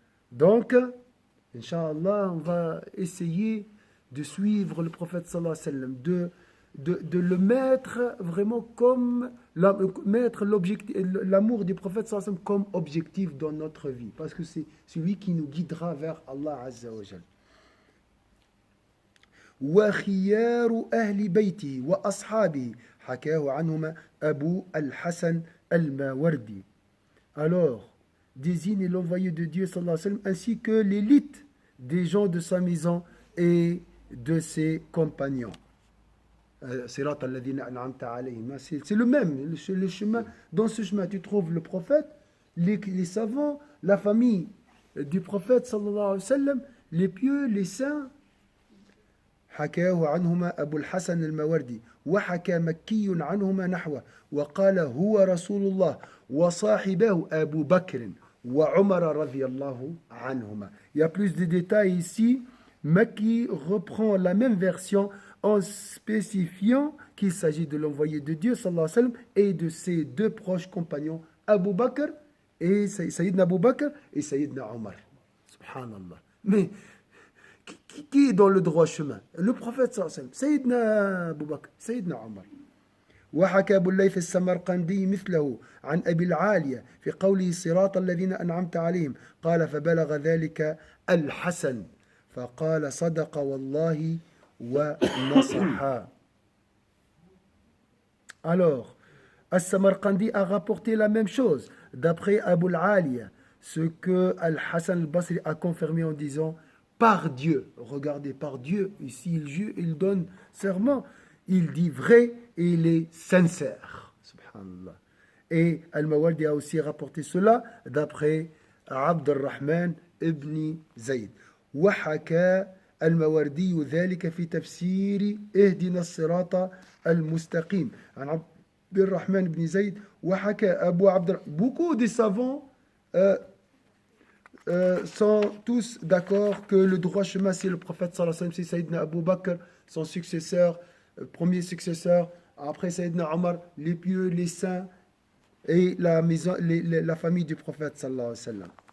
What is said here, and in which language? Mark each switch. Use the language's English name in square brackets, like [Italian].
[French] Donc, Inch'Allah, on va essayer de suivre le prophète sallallahu alayhi wa sallam, de le mettre vraiment comme, mettre l'amour du prophète sallallahu alayhi wa sallam comme objectif dans notre vie, parce que c'est celui qui nous guidera vers Allah azza wa jal. [Arabic] وخيار أهل بيته وأصحابه حكاه عنهما أبو الحسن الماوردي. [French] Alors, désigne l'envoyé de Dieu sallallahu alayhi wa sallam, ainsi que l'élite des gens de sa maison et de ses compagnons. C'est le même, le chemin. Dans ce chemin, tu trouves le prophète, les savants, la famille du prophète sallallahu alayhi wa sallam, les pieux, les saints. [Arabic] حكاه عنهما أبو الحسن الماوردي وحكى مكي عنهما نحوه وقال هو رسول الله وصاحبه أبو بكر وعمر رضي الله عنهما. [French] Il y a plus de détails ici. Makki reprend la même version en spécifiant qu'il s'agit de l'envoyé de Dieu sallallahu alayhi wa sallam et de ses deux proches compagnons Abu Bakr et Sayyidina Abu Bakr et Sayyidina Omar. Subhanallah. Mais qui est dans le droit chemin? Le prophète sallallahu alayhi wa sallam, Sayyidina Abu Bakr, Sayyidina Omar. [Arabic] وحكى أبو الليث السمرقندي مثله عن أبي العالية في قوله صراط الذين أنعمت عليهم قال فبلغ ذلك الحسن فقال صدق والله ونصح. [French] Alors, As-Samarqandi a rapporté la même chose d'après Abu al-Aliya, ce que Al-Hassan al-Basri a confirmé en disant par Dieu. Regardez, par Dieu, ici il donne serment, il dit vrai et il est sincère. Subhanallah. Et Al-Mawardi a aussi rapporté cela d'après Abd al-Rahman ibn Zayd. [Arabic] وحكى المواردي ذلك في تفسير اهدنا الصراط المستقيم عن عبد الرحمن بن زيد وحكى أبو عبد. [French] Beaucoup de savants sont tous d'accord que le droit chemin c'est le prophète sallallahu alayhi wa sallam, c'est Sayyidina Abu Bakr, son successeur, premier successeur, après Sayyidina Omar, les pieux, les saints et la famille du prophète sallallahu alayhi wa sallam.